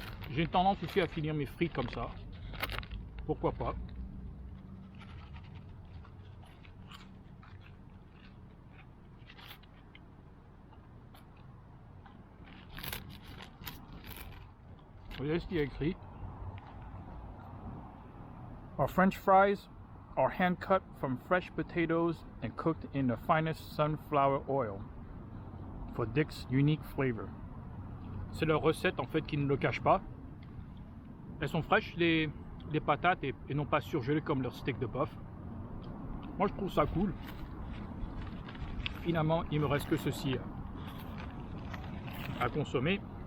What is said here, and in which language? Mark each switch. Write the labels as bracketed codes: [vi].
[fr] J'ai une tendance aussi à finir mes frites comme ça. Pourquoi pas? Regardez ce qu'il y a écrit. [en] Our French fries are hand cut from fresh potatoes and cooked in the finest sunflower oil for Dick's unique flavor. [fr] C'est leur recette en fait qui ne le cache pas. Elles sont fraîches les patates et non pas surgelées comme leur steak de bœuf. Moi je trouve ça cool. Finalement il me reste que ceci à consommer.